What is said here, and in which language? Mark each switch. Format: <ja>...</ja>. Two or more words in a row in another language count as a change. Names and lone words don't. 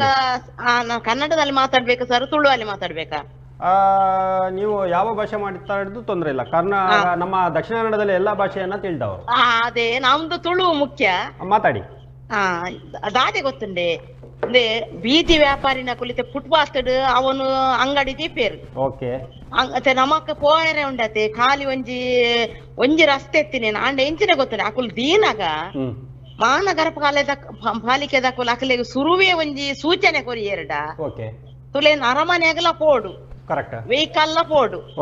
<kn>ಕನ್ನಡದಲ್ಲಿ ಮಾತಾಡ್ಬೇಕಾ ಸರ್, ತುಳುವಲ್ಲಿ ಮಾತಾಡ್ಬೇಕಾ? ನೀವು ಯಾವ ಭಾಷೆ ಮಾತಾಡಿದ್ದು ತೊಂದರೆ ಇಲ್ಲ. ನಮ್ಮ ದಕ್ಷಿಣ ಕನ್ನಡದಲ್ಲಿ ಎಲ್ಲಾ ಭಾಷೆಯನ್ನ ತಿಳಿದವರು. ಅದೇ ನಮ್ದು ತುಳು ಮುಖ್ಯ. ಮಾತಾಡಿ.</kn> <tcy>ದಾದೆ ಗೊತ್ತುಂಡೆ ಅಂದ್ರೆ ಬೀದಿ ವ್ಯಾಪಾರಿನ ಕುಲಿತೆ ಫುಟ್ಪಾತ್ ಅವನು ಅಂಗಡಿ ದೀಪೇರು. ಓಕೆ. ನಮಕ್ ಪೋಯರೆ ಉಂಡತೆ ಖಾಲಿ ಒಂಜಿ ರಸ್ತೆ ಎತ್ತಿನ ಅಂಡ ಎಂಚಿನ ಗೊತ್ತುಂಡೆ ಅಕುಲ್ ದೀನಾಗ ಮಹಾನಗರ ಪಾಲಿಕೆ ದಕ್ಕುಲ್ ಅಕಲಿಗೆ ಸುರುವೆ ಒಂಜಿ ಸೂಚನೆ ಕೊರಿ ಎರಡ ತುಲೇನ್ ಅರಮನೆಗಲ ಪೋಡು ವೆಹಿಕಲ್ ಪೋಡು.</tcy>